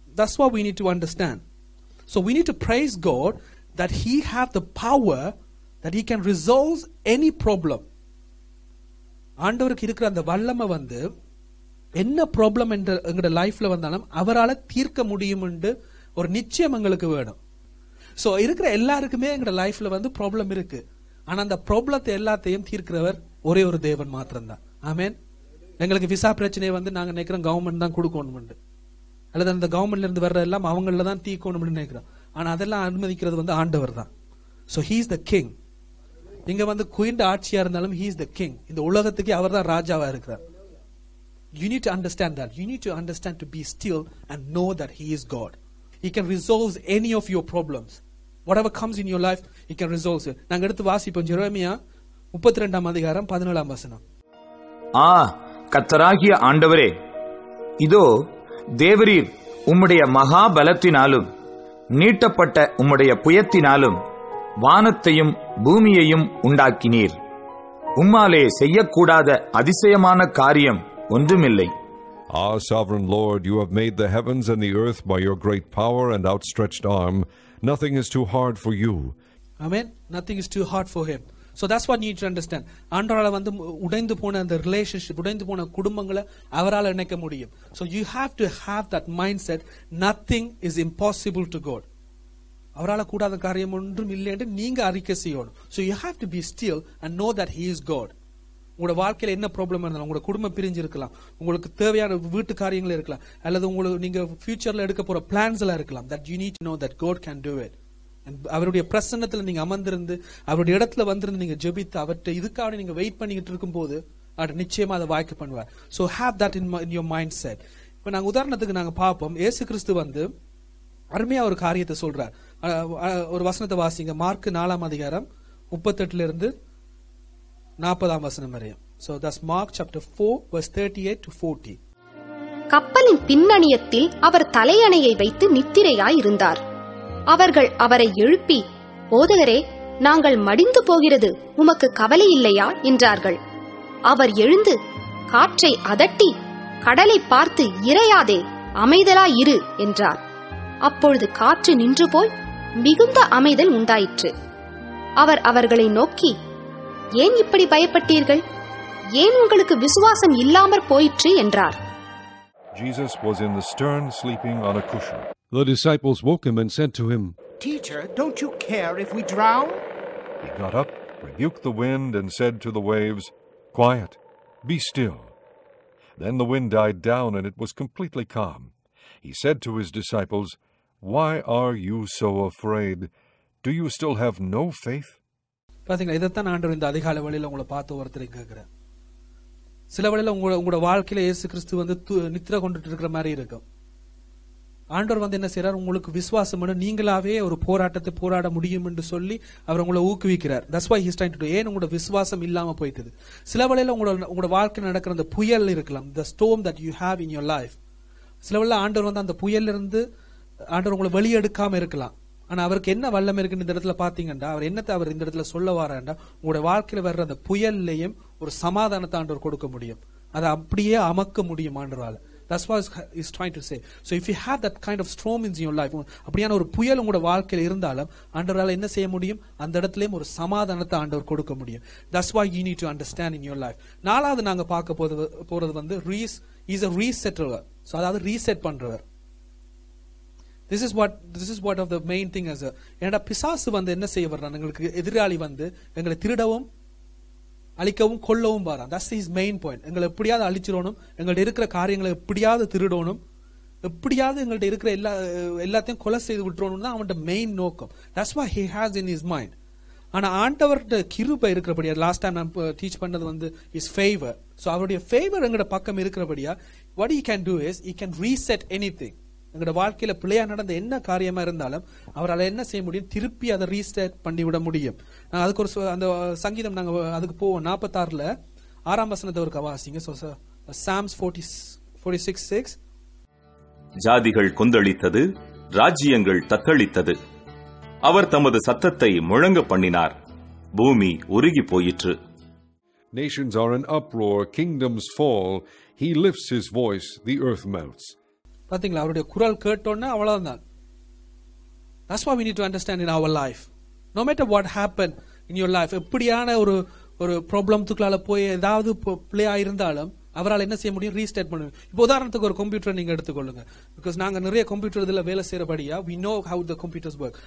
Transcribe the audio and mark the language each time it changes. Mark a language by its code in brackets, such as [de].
[en] That's what we need to understand. So we need to praise God that he have the power that he can resolve any problem. [ta] ஆண்டவருக்கு இருக்கிற அந்த வல்லமை வந்து என்ன problem எங்க லைஃப்ல வந்தாலும் அவரால தீர்க்க முடியும் என்று ஒரு நிச்சயம் எங்களுக்கு வேணும். சோ இருக்கிற எல்லாருக்குமே எங்க லைஃப்ல வந்து ப்ராப்ளம் இருக்கு. ஆனா அந்த ப்ராப்ளத்தை எல்லாத்தையும் தீர்க்கிறவர் ஒரே ஒரு தேவன் மாத்திரம்தான். ஆமென். எங்களுக்கு விசா பிரச்சனையை வந்து நாங்க நினைக்கிறோம் கவர்மெண்ட் தான் கொடுக்கணும், அல்லது அந்த கவர்மெண்ட்ல இருந்து வர்ற எல்லாம் அவங்கள தான் தீர்க்கணும் நினைக்கிறோம். ஆனா அதெல்லாம் அனுமதிக்கிறது வந்து ஆண்டவர் தான். So [en] he is the king. [ta] இங்க வந்து குயின் ஆட்சியா இருந்தாலும் [en] he is the king. [ta] இந்த உலகத்துக்கு அவர் தான் ராஜாவா இருக்கிறார். [en] You need to understand that. You need to understand to be still and know that he is God. He can resolve any of your problems. Whatever comes in your life, he can resolve it. [ta] நாங்க எடுத்து வாசிப்போம் எரேமியா 32ஆம் அதிகாரம் 17ஆம் வசனம். கர்த்தராகிய ஆண்டவரே, இதோ தேவரீர் உம்முடைய மகாபலத்தினாலும் நீட்டப்பட்ட உம்முடைய புயத்தினாலும் வானத்தையும் பூமியையும் உண்டாக்கினீர். உம்மாலே செய்யக்கூடாத அதிசயமான காரியம் ஒன்றுமில்லை. [en] Ah, sovereign Lord, you have made the heavens and the earth by your great power and outstretched arm. Nothing is too hard for you. Amen. Nothing is too hard for him. So that's what you need to understand. [ta] ஆண்டவரால வந்து உடைந்து போன அந்த relationship, உடைந்து போன குடும்பங்களை அவரால இணைக்க முடியும். [en] So you have to have that mindset. Nothing is impossible to God. [ta] அவரால கூடாத காரியம் ஒன்றும் இல்லை என்று நீங்க அறிக்கை செய்யணும். [en] So you have to be still and know that he is God. [ta] உங்களோட வாழ்க்கையில என்ன ப்ராப்ளம் இருந்தாலும், உங்களோட குடும்பம் பிரிஞ்சு இருக்கலாம், உங்களுக்கு தேவையான வீட்டு காரியங்கள் இருக்கலாம், அல்லது உங்களுக்கு நீங்க ஃபியூச்சர்ல எடுக்க போற பிளான்ஸ் எல்லாம் இருக்கலாம். [en] That you need to know that God can do it. [ta] அவருடைய பிரசன்னத்துல நீங்க அமர்ந்திருந்து அவருடைய இடத்துல வந்திருந்து நீங்க ஜெபித்து அவற்றை இதுக்காக நீங்க வெயிட் பண்ணிக்கிட்டு இருக்கும் போது அவர் நிச்சயமா அதை வாய்க்க பண்ணுவார். [en] So have that in your mindset. [ta] இப்ப நாங்க உதாரணத்துக்கு நாங்க பார்ப்போம், இயேசு கிறிஸ்து வந்து அருமையா ஒரு காரியத்தை சொல்றார். ஒரு வசனத்தை வாசிங்க, மார்க் 4ஆம் அதிகாரம் 38 இருந்து 40ஆம் வசனம் வரையும். [en] So that's Mark chapter 4 verse 38 to 40. [ta] கப்பலின் பின்னணியத்தில் அவர் தலையணையை வைத்து நித்திரையாய் இருந்தார். அவர்கள் அவரை எழுப்பி, போதகரே, நாங்கள் மடிந்து போகிறது, உமக்கு கவலை இல்லையா என்றார்கள். அவர் எழுந்து காற்றை அதட்டி கடலை பார்த்து, இறையாதே, அமைதலாய் இரு என்றார். அப்பொழுது காற்று நின்று போய் மிகுந்த அமைதல் உண்டாயிற்று. அவர் அவர்களை நோக்கி, ஏன் இப்படி பயப்பட்டீர்கள்? ஏன் உங்களுக்கு விசுவாசம் இல்லாமற் போயிற்று என்றார். [en] Jesus was in the stern sleeping on a cushion. The disciples woke him and said to him, Teacher, don't you care if we drown? He got up, rebuked the wind, and said to the waves, Quiet, be still. Then the wind died down, and it was completely calm. He said to his disciples, Why are you so afraid? Do you still have no faith? [ta] பாத்தீங்களா, இதைத்தான் ஆண்டவர் இந்த அதிகாலை வேளையில உங்களை பார்த்து ஒருத்தரை கேட்கிறேன். சில வேளையில உங்களோட வாழ்க்கையில இயேசு கிறிஸ்து வந்து நித்திரை கொண்டுட்டு இருக்கிற மாதிரி இருக்கும். ஆண்டவர் வந்து என்ன செய்யறார், உங்களுக்கு விசுவாசம் நீங்களாவே ஒரு போராட்டத்தை போராட முடியும் என்று சொல்லி அவர் உங்களை ஊக்குவிக்கிறார். [en] That's why he's trying to do. [ta] ஏன் உங்களோட விசுவாசம் இல்லாம போயிட்டது? சில வேளையில உங்களோட வாழ்க்கையில் நடக்கிற அந்த புயல் இருக்கலாம், [en] the storm that you have in your life. [ta] சில வேளையில ஆண்டவர் வந்து அந்த புயல்ல இருந்து ஆண்டவர் உங்களை வெளியெடுக்காம இருக்கலாம். ஆனா அவருக்கு என்ன வல்லமை இருக்குன்னு இந்த இடத்துல பாத்தீங்கன்னா, அவர் என்னத்தை அவர் இந்த இடத்துல சொல்ல வாராண்டா, உங்களோட வாழ்க்கையில வர்ற அந்த புயல்லையும் ஒரு சமாதானத்தை ஆண்டவர் கொடுக்க முடியும், அதை அப்படியே அமக்க முடியும் ஆண்டவரால. [en] That's what he's trying to say. So if you have that kind of storm in your life, [ta] அப்படியான ஒரு புயல் உங்களோட வாழ்க்கையில இருந்தாலும் ஆண்டவரால என்ன செய்ய முடியும், அந்த இடத்துலயும் ஒரு சமாதானத்தை ஆண்டவர் கொடுக்க முடியும். [en] That's why you need to understand in your life. [ta] நாலாவது நாங்க பார்க்க போறது வந்து [en] is a resetter. [ta] So அதாவது ரீசெட் பண்றவர். [en] This is what of the main thing is. [ta] ஏன்னா பிசாசு வந்து என்ன செய்ய வர்றான், எங்களுக்கு எதிராளி வந்து எங்களை திருடவும் அழிக்கவும் கொல்லவும் பாரான். [en] That's his main point. [ta] எங்களை எப்படியாவது அழிச்சிடணும், எங்கள்ட்ட இருக்கிற காரியங்களை எப்படியாவது திருடணும், எப்படியாவது எங்கள்ட்ட இருக்கிற எல்லாத்தையும் கொலை செய்து விட்டுறணும் தான் அவனோட மெயின் நோக்கம். [en] That's what he has in his mind. [ta] ஆனா ஆண்டவர்கிட்ட கிருபை இருக்கிறபடியா, லாஸ்ட் டைம் நான் டீச் பண்ணது வந்து [en] his favor. So [ta] அவருடைய ஃபேவர் எங்கட பக்கம் இருக்கிறபடியா, [en] what he can do is he can reset anything. [ta] எங்களோட வாழ்க்கையில பிள்ளையா நடந்த என்ன காரியமா இருந்தாலும் அவரால் என்ன செய்ய முடியும், திருப்பி அதை ரீஸ்டார்ட் பண்ணி விட முடியும். அதுக்கு ஒரு அந்த சங்கீதம் நாங்க அதுக்கு போவோம் 46 6ஆம் வசனத்தை ஒருக்கா வாசிங்க. Psalms 46:6. ஜாதிகள் கொந்தளித்தது, ராஜ்யங்கள் தத்தளித்தது. அவர் தமது சத்தத்தை முழங்க பண்ணினார், பூமி உருகி போயிற்று. [en] Nations are in uproar, kingdoms fall. He lifts his voice, the earth melts. [ta] பாத்தீங்களா, அவருடைய குரல் கேட்டோன்னா அவ்வளவுதான். [en] That's why we need to understand in our life. No matter what happened in your life, [ta] எப்படியான ஒரு ப்ராப்ளம்த்துக்குள்ளால போய் ஏதாவது பிளே ஆயிருந்தாலும் அவரால் என்ன செய்ய முடியும்? ரீஸ்டார்ட் பண்ணுங்க. இப்போ உதாரணத்துக்கு ஒரு கம்ப்யூட்டர் நீங்க எடுத்துக்கொள்ளுங்க. பிகாஸ் நாங்க நிறைய கம்ப்யூட்டர் இதுல வேலை செய்யறபடியா [en] we know how the computers work.